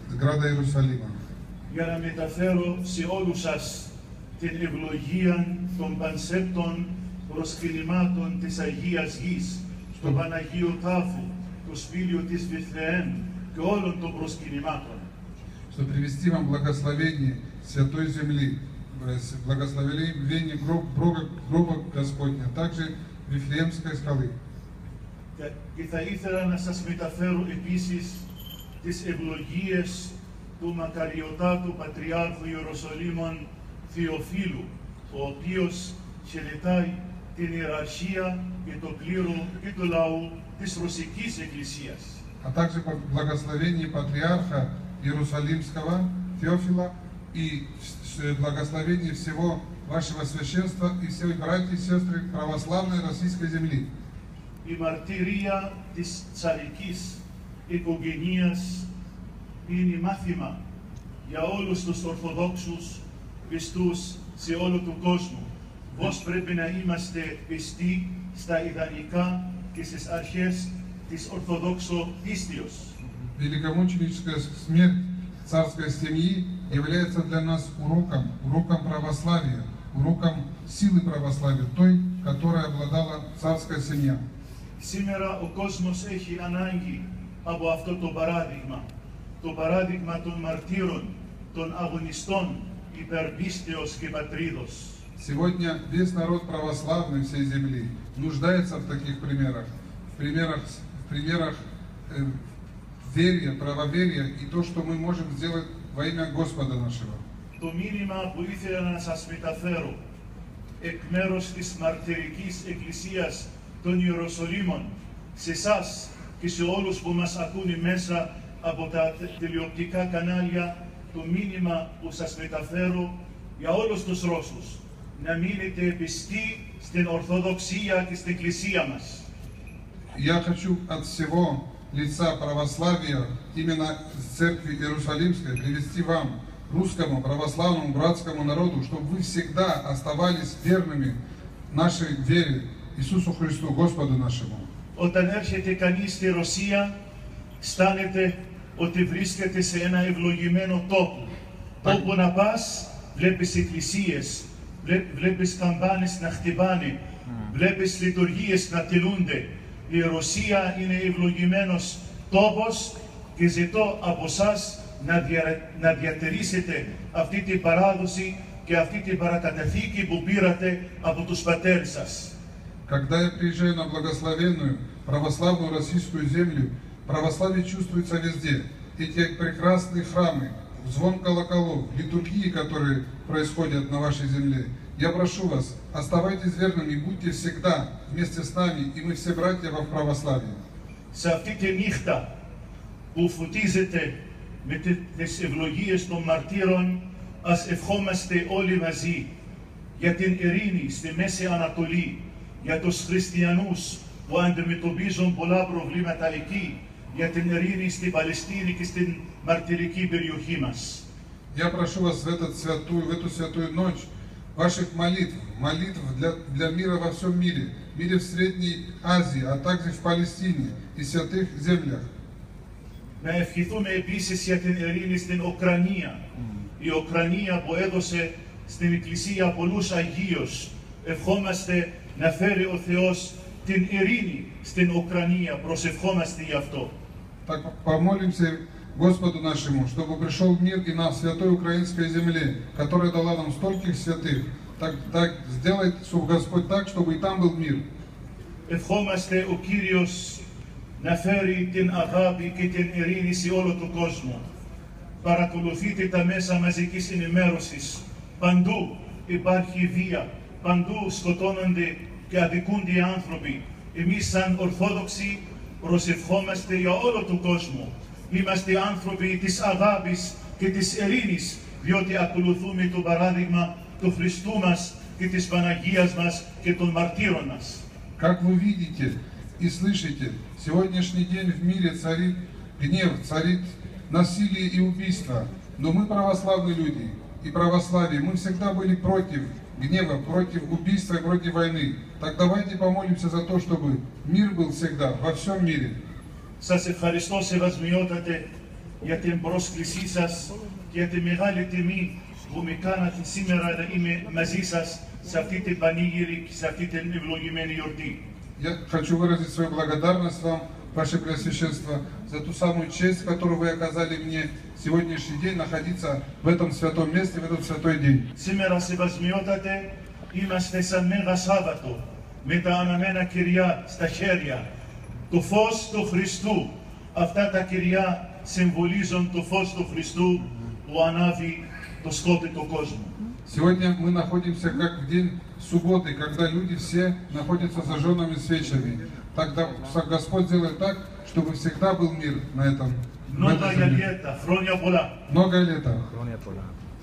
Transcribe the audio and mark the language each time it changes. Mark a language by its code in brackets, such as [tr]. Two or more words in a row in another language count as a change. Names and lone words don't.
[ru] града Иерусалима. [el] Για να μεταφέρω σε όλους σας την ευλογία των πανσέπτων προσκυνημάτων της Αγίας Γης, στο Παναγίο Τάφο, το σπήλιο της Βιθλεέμ και όλων των προσκυνημάτων. [ru] Чтобы привести вам благословение Святой Земли, благословение гроба Господня, также Вифлеемской скалы. [el] Και θα ήθελα να σας μεταφέρω επίσης τις ευλογίες του μακαριωτάτου Πατριάρχου Ιεροσολύμων Θεοφύλου, ο οποίος χαιρετάει την ιεραρχία και το κλήρο και του λαού της Ρωσικής Εκκλησίας. [ru] А также благословение патриарха Иерусалимского Теофила и благословение всего вашего священства и всех братьев и сестры православной российской земли. [el] Η μαρτυρία της τσαρικής οικογενείας είναι μάθημα για όλους τους Ορθοδόξους πιστούς σε όλο τον κόσμο. Πώς πρέπει να είμαστε πιστοί στα ιδανικά και στις αρχές της Ορθοδόξου πίστεως. [ru] Великомученическая смерть царской семьи является для нас уроком православия, уроком силы православия, той, которой обладала царская семья. [el] Σήμερα ο κόσμος έχει ανάγκη από αυτό το παράδειγμα των μαρτύρων, των αγωνιστών υπερπίστεως και πατρίδος. [ru] Сегодня весь народ православный всей земли нуждается в таких примерах, в примерах верия, правоверия и то, что мы можем сделать во имя Господа нашего. [el] Το μήνυμα που ήθελα να σας μεταφέρω εκ μέρους της μαρτυρικής εκκλησίας των Ιεροσολύμων σε εσάς και σε όλους που μας ακούνε μέσα από τα τηλεοπτικά κανάλια, το μήνυμα που σας μεταφέρω για όλους τους Ρώσους, να μείνετε πιστοί στην Ορθοδοξία και στην Εκκλησία μας. [ru] Я хочу от всего лица православия, именно Церкви Иерусалимской, привести вам, русскому православному братскому народу, чтобы вы всегда оставались верными нашей вере, Иисусу Христу, Господу нашему. [el] Όταν έρχεται κανείς στη Ρωσία, αισθάνεται ότι βρίσκεται σε ένα ευλογημένο τόπο. Όπου να πας, βλέπεις εκκλησίες, βλέπεις καμπάνες να χτυπάνε, βλέπεις λειτουργίες να τηρούνται. Η Ρωσία είναι ευλογημένος τόπος και ζητώ από εσάς να διατηρήσετε αυτή την παράδοση και αυτή την παρακαταθήκη που πήρατε από τους πατέρες σας. [ru] Когда я приезжаю на благословенную православную российскую землю, православие чувствуется везде. Эти прекрасные храмы, звон колоколов, литургии, которые происходят на вашей земле. Я прошу вас, оставайтесь верными и будьте всегда вместе с нами, и мы все братья во православии. [el] Σε αυτή τη νύχτα που φωτίζεται με τις ευλογίες των μαρτύρων, ας ευχόμαστε όλοι μαζί για την ειρήνη στη Μέση Ανατολή, για τους χριστιανούς που αντιμετωπίζουν πολλά προβλήματα εκεί, για την ειρήνη στην Παλαιστίνη και στην μαρτυρική περιοχή μας. [ru] Я прошу вас в эту святую ночь ваших молитв для мира во всем мире в Средней Азии, а также в Палестине и святых землях. [el] Να ευχηθούμε επίσης για την ειρήνη στην Ουκρανία. Η Ουκρανία που έδωσε στην Εκκλησία πολλούς Αγίους. Ευχόμαστε να φέρει ο Θεός την ειρήνη στην Ουκρανία. Προσευχόμαστε γι' αυτό. [ru] Так помолимся Господу нашему, чтобы пришел мир и на святой украинской земле, которая дала нам стольких святых. Так сделает Господь так, чтобы и там был мир. [el] Ευχόμαστε ο Κύριος να φέρει την αγάπη και την ειρήνη σε όλο τον κόσμο. Παρακολουθείτε τα μέσα μαζικής ενημέρωσης. Παντού υπάρχει βία. Παντού σκοτώνονται και αδικούνται οι άνθρωποι. Εμείς σαν Ορθόδοξοι προσευχόμαστε για όλο τον κόσμο. Είμαστε άνθρωποι της αγάπης και της ειρήνης, διότι ακολουθούμε το παράδειγμα του Χριστού μας και της Παναγίας μας και των μαρτύρων μας. [ru] Как вы видите и слышите, сегодняшний день в мире царит гнев, царит насилие и убийство. Но мы православные люди и православие, мы всегда были против гнева, против убийства и против войны. Так давайте помолимся за то, чтобы мир был всегда, во всем мире. [el] Σας ευχαριστώ, σεβασμιότατε για την πρόσκλησή σας και για τη μεγάλη τιμή που με κάνατε σήμερα να είμαι μαζί σας σε αυτή την πανήγυρη και σε αυτή την ευλογημένη γιορτή. [ru] Я хочу выразить свою благодарность вам, Ваше Преосвященство, за ту самую честь, которую вы оказали мне сегодняшний день находиться в этом святом месте, в этот святой день. [el] Σήμερα σεβασμιότατε, είμαστε σαν Μέγα Σάββατο, με τα αναμένα κυριά στα χέρια. Το φως του Χριστού, αυτά τα κυριά συμβολίζουν το φως του Χριστού που ανάβει το σκότη του κόσμου. [ru] Сегодня мы находимся как в день субботы, когда люди все находятся зажженными свечами. Тогда Господь делает так, чтобы всегда был мир на этом. Много лет, [el] χρόνια πολλά. [ru] Много лет.